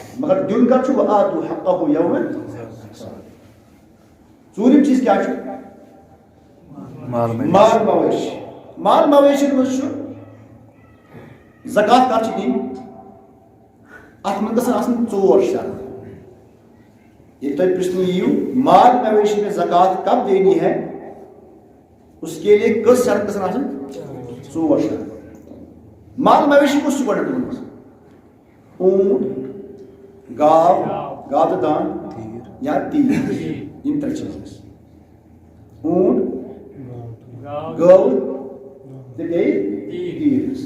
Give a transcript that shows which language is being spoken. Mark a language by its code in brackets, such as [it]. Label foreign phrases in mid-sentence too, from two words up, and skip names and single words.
[ks] مگر دیُن کَر چھُ وَ آتوٗ حَقَّہُ یَومَ. ژوٗرِم چیٖز کیٛاہ چھُ مال مویشی. مال مویشین منٛز چھُ زکات کر چھِ دِنۍ اَتھ منٛز گژھن آسٕنۍ 4 شرط. ییٚلہِ تۄہہِ پرٛژھنہٕ یِیِو مال مویشی [ur] میں زکات کب دینی ہے اس کے لیے [ks] کٔژ شرط گژھن آسٕنۍ 4 شرط. مال مویشی کُس چھُ گۄڈٕنیٚتھ ووٚنمُت اوٗنٹ گاو تہٕ دان یا تیٖر یِم 3 چیٖز ٲسۍ. اوٗنٹ گٲو تہٕ بیٚیہِ تیٖر ٲسۍ.